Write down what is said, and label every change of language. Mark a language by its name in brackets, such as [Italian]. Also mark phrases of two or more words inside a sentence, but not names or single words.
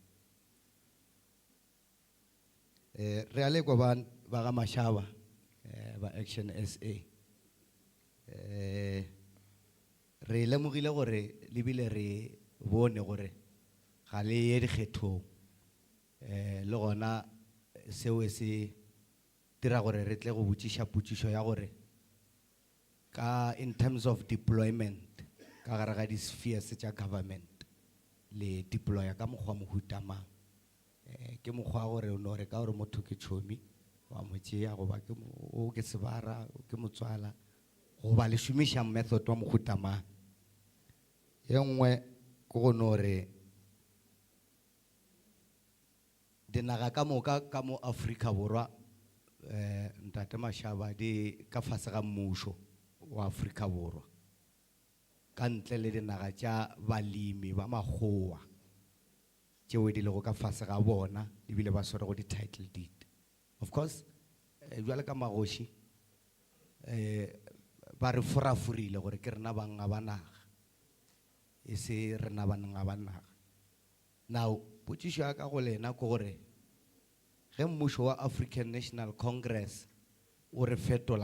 [Northern Sotho] re a lekwa ba ga Mashaba ba Action SA re lemogile gore le bile re bone gore ga le ye dikgethong le gona seo se dira gore re tle go botšiša potšišo ya gore ka [English] in terms of deployment [Northern Sotho] ka gare ga di-spheres tša government le deploya ka mokgwa mohutamang ke mokgwa gore o no re ka gore motho ke tšhomi wa mo tšea goba o ke sebara ke motswala goba le šomiša method wa mohutamang ye nngwe ke go no re dinaga ka moka ka mo Afrika Borwa ntate Mashaba di ka fase ga mmušo wa Afrika Borwa ka ntle le dinaga tša balemi ba makgowa tšeo di lego ka fase ga bona ebile ba swere go di- [English] title deed of course [Northern Sotho] jwale ka magoši ba re foraforile gore ke rena banga ba naga e se rena banga ba naga now potšišo ya ka go lena ko gore ge mmušo wa African National Congress o re fetola